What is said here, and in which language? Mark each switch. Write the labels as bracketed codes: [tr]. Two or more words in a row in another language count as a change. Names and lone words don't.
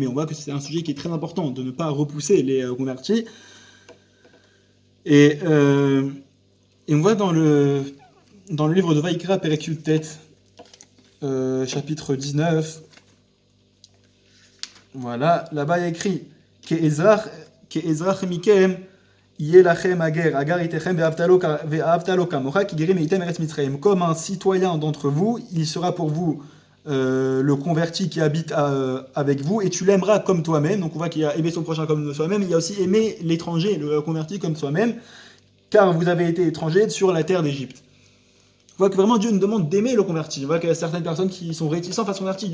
[fr] On voit que c'est un sujet qui est très important, de ne pas repousser les convertis. Et on voit dans le livre de Vaïkra, [he] פרק י"ט, [fr] chapitre 19, voilà, là-bas il y a écrit [he] כאזרח מכם יהיה לכם הגר הגר אתכם ואהבת לו כמוך כי גרים הייתם ארץ מצרים. [fr] Comme un citoyen d'entre vous, il sera pour vous le converti qui habite avec vous, et tu l'aimeras comme toi-même. Donc on voit qu'il y a aimer son prochain comme soi-même, il y a aussi aimer l'étranger, le converti comme soi-même, car vous avez été étrangers sur la terre d'Égypte. On voit que vraiment Dieu nous demande d'aimer le converti. On voit qu'il y a certaines personnes qui sont réticentes face au converti.